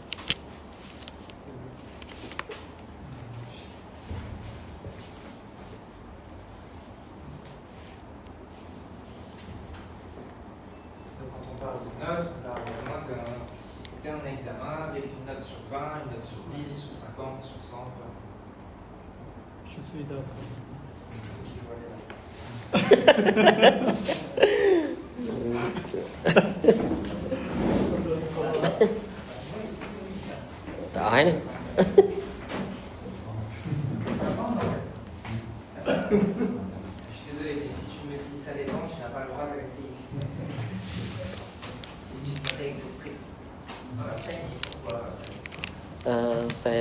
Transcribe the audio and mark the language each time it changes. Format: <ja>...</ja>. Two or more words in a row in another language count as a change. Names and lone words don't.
<fr>Donc quand on parle de notes, on parle vraiment d'un examen avec une note sur 20, une note sur 10, sur 50, sur 100. Je suis d'accord. Donc il faut aller là.</fr> <vi>Đợi nè.</vi> <fr>Je suis désolé, mais si tu me dis ça dépend, tu n'as pas le droit de rester ici. C'est une règle stricte. Voilà, Chinese, pourquoi</fr>